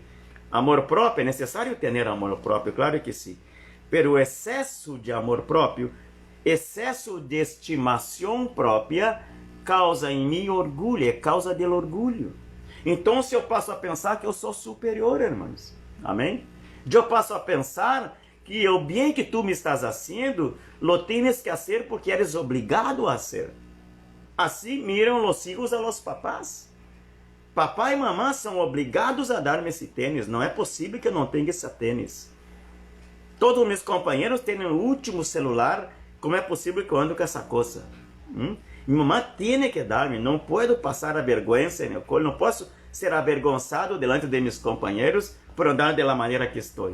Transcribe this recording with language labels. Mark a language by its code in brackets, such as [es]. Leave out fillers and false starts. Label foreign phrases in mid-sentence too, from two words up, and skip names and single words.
[pt] Amor próprio, é necessário ter amor próprio, claro que sim, pero o excesso de amor próprio, excesso de estimação própria, causa em mim orgulho, é causa do orgulho. Então, se eu passo a pensar que eu sou superior, irmãos, amém? Eu passo a pensar que o bem que tu me estás [es] haciendo, lo tienes que hacer porque eres obrigado a hacer. Assim miram os hijos a los papás. [pt] Papai e mamãe são obrigados a dar-me esse tênis. Não é possível que eu não tenha esse tênis. Todos os meus companheiros têm o último celular. Como é possível que eu ando com essa coisa? Minha mamãe tem que dar-me. Não posso passar a vergonha no colo. Não posso ser avergonçado delante de meus companheiros por andar da maneira que estou.